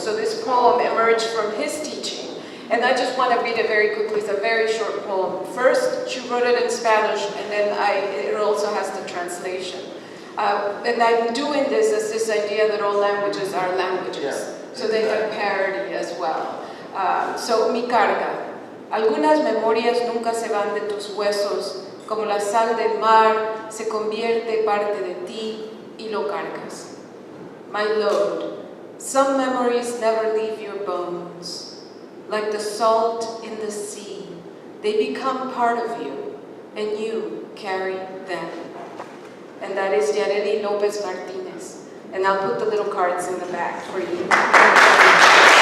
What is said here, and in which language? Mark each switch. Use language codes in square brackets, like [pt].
[en] So this poem emerged from his teaching. And I just want to read it very quickly. It's a very short poem. First, she wrote it in Spanish, and then it also has the translation. And I'm doing this as this idea that all languages are languages. So they have parody as well. So, [es] mi carga. Algunas memorias nunca se van de tus huesos, como la sal del mar se convierte parte de ti y lo cargas. [en] My load. Some memories never leave your bones. Like the salt in the sea, they become part of you, and you carry them. And that is Yareli Lopez Martinez. And I'll put the little cards in the back for you.